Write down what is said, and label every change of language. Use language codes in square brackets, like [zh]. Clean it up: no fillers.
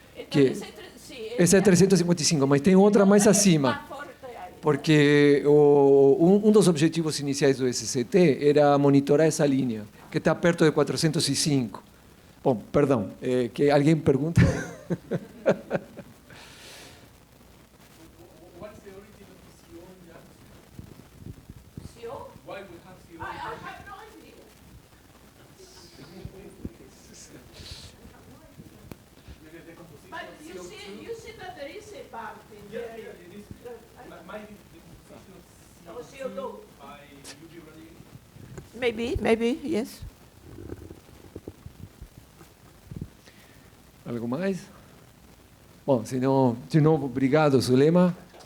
[pt] Que essa é 355, mas tem outra mais acima. Porque um dos objetivos iniciais do SCT era monitorar essa linha, que está perto de 405. Bom, perdão, que alguém pergunta. [en] What's the origin of the CO in the atmosphere? CO? Why we have CO? I have no idea. But you see that there is a part in there. Yeah, it is. Might be the composition of CO2 by UV radiation? Maybe, yes. [pt] Algo mais? Bom, se não, de novo, obrigado, Zulema.